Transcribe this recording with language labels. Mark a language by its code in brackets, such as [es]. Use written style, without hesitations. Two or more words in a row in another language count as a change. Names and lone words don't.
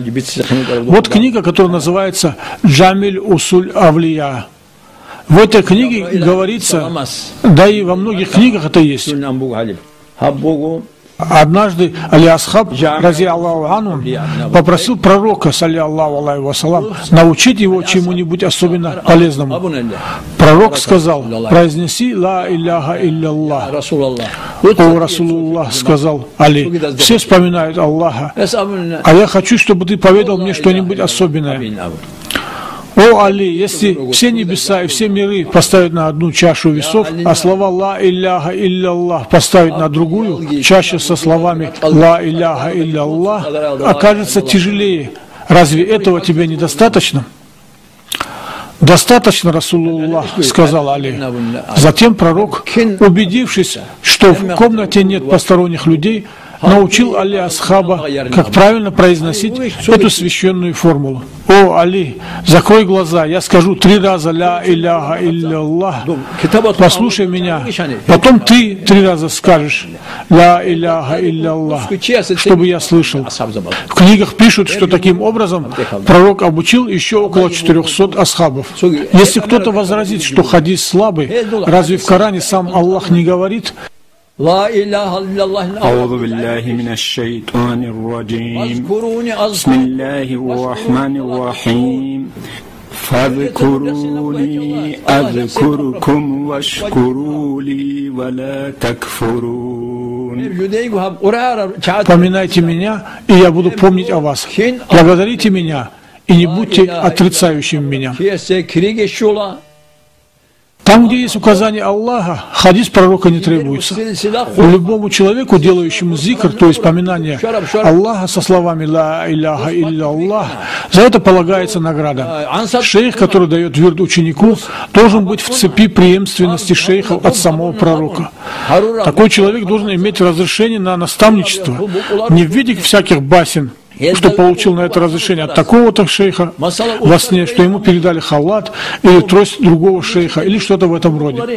[ru] Вот книга, которая называется «Джамиль Усуль Авлия». В этой книге говорится, да и во многих книгах это есть. Однажды Али Асхаб, [ar] رضي الله عنه, [ru] попросил пророка, [ar] صلى الله عليه وسلم, [ru] научить его чему-нибудь особенно полезному. Пророк сказал: произнеси [ar] لا إله إلا الله. [ru] О Расулуллах, сказал Али, все вспоминают Аллаха, а я хочу, чтобы ты поведал мне что-нибудь особенное. О Али, если все небеса и все миры поставить на одну чашу весов, а слова [ar] «لا إله إلا الله» [ru] поставить на другую, чаще со словами [ar] «لا إله إلا الله», [ru] окажется тяжелее. Разве этого тебе недостаточно? Достаточно, Расулуллах, сказал Али. Затем пророк, убедившись, что в комнате нет посторонних людей, научил Али Асхаба, как правильно произносить эту священную формулу. О, Али, закрой глаза, я скажу 3 раза [ar] «لا إله إلا الله», [ru] послушай меня, потом ты 3 раза скажешь [ar] «لا إله إلا الله», [ru] чтобы я слышал. В книгах пишут, что таким образом пророк обучил еще около 400 асхабов. Если кто-то возразит, что хадис слабый, разве в Коране сам Аллах не говорит: [ar] أعوذ بالله من الشيطان الرجيم بسم الله الرحمن الرحيم فاذكروني أذكركم واشكروا لي ولا تكفرون. [ru] Поминайте меня, и я буду помнить о вас. Благодарите меня, и не будьте отрицающим меня. Там, где есть указание Аллаха, хадис пророка не требуется. Любому человеку, делающему зикр, то есть поминание Аллаха со словами [ar] «لا إله إلا الله», [ru] за это полагается награда. Шейх, который дает вирд ученику, должен быть в цепи преемственности шейхов от самого пророка. Такой человек должен иметь разрешение на наставничество, не в виде всяких басен, что получил на это разрешение от такого-то шейха во сне, что ему передали халат или трость другого шейха, или что-то в этом роде.